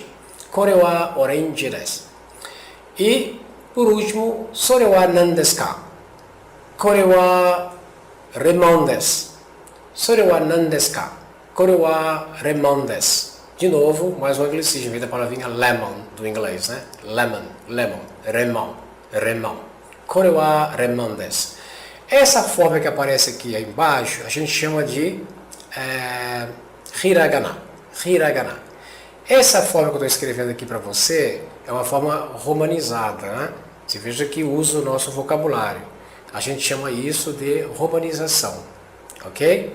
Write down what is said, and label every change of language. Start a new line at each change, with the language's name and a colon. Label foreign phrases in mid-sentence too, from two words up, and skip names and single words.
Japanese: これはオレンジです.
Portuguese: E, por último,
Japanese: それはなんですか? これはレモンです. それはなんですか これはレモンです.
Portuguese: De novo, mais um anglicismo, vem da palavrinha lemon, do inglês, né?
English: Lemon, lemon,
Japanese: レモン レモン. これはレモンです.
Portuguese: Essa forma que aparece aqui embaixo, a gente chama de hiragana. Hiragana. Essa forma que eu estou escrevendo aqui para você é uma forma romanizada, né? Você veja que usa o nosso vocabulário. A gente chama isso de romanização, ok?